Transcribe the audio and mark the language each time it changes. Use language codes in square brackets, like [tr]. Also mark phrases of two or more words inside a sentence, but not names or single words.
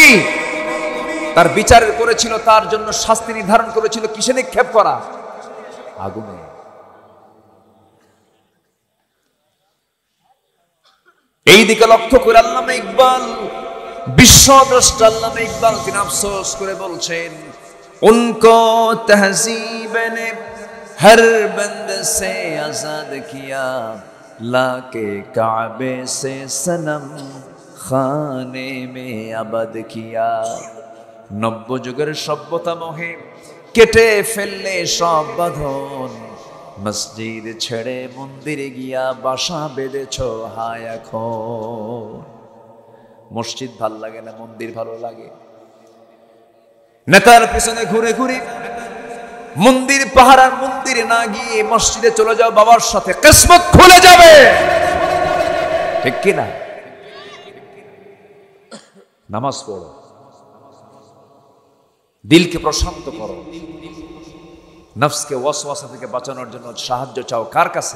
[bn] তার বিচার করেছিল, তার জন্য শাস্তি নির্ধারণ করেছিল কিসে নিক্ষেপ করা? আগুনে। এই দিকে লক্ষ্য করে আল্লামা ইকবাল, বিশ্বদ্রষ্টা আল্লামা ইকবাল তিনি আফসোস করে বলছেন, [ur] ان کو تہذیب نے ہر بند سے آزاد کیا، لا کے کعبے سے صنم خانے میں آباد کیا. [bn] নব্য যুগের সভ্যতা মোহে কেটে ফেললে সব বাঁধন, মসজিদ ছেড়ে মন্দিরে গিয়া বাসা বেঁধেছ হায় এখন। মসজিদ ভালো লাগে না, মন্দির ভালো লাগে? নেতার পিছনে ঘুরে ঘুরে মন্দির পাহারার মন্দিরে না গিয়ে মসজিদে চলে যাও, বাবার সাথে কিসমত খুলে যাবে, ঠিক কি না? নামাজ পড়ো, দিলকে প্রশান্ত করো, নফসকে ওয়াসওয়াসা থেকে বাঁচানোর জন্য সাহায্য চাও কার কাছে?